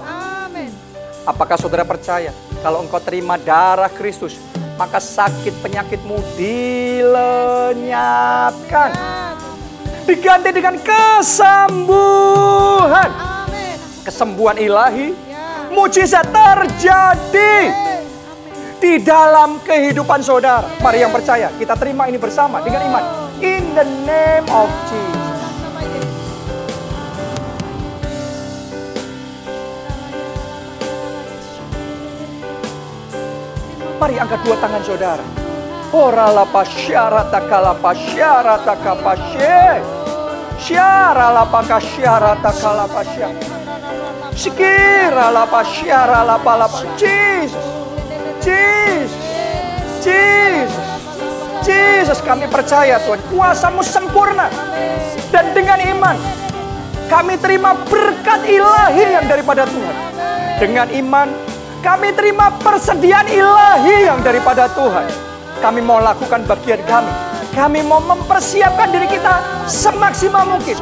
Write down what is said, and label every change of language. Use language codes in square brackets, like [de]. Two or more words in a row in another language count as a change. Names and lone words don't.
[id] Apakah saudara percaya kalau engkau terima darah Kristus, maka sakit penyakitmu dilenyapkan. Diganti dengan kesembuhan. Kesembuhan ilahi, mujizat terjadi di dalam kehidupan saudara. Mari yang percaya, kita terima ini bersama dengan iman. [en] In the name of Jesus. [id] Mari angkat dua tangan saudara. Ora la pasyarata kala pasyarata kapasye. Syara la pakasyarata kala pasya. Sikira la pasyara la palapa. Jesus. Jesus, Jesus, Jesus, kami percaya Tuhan, kuasa-Mu sempurna. Dan dengan iman, kami terima berkat ilahi yang daripada Tuhan. Dengan iman, kami terima persediaan ilahi yang daripada Tuhan. Kami mau lakukan bagian kami. Kami mau mempersiapkan diri kita semaksimal mungkin.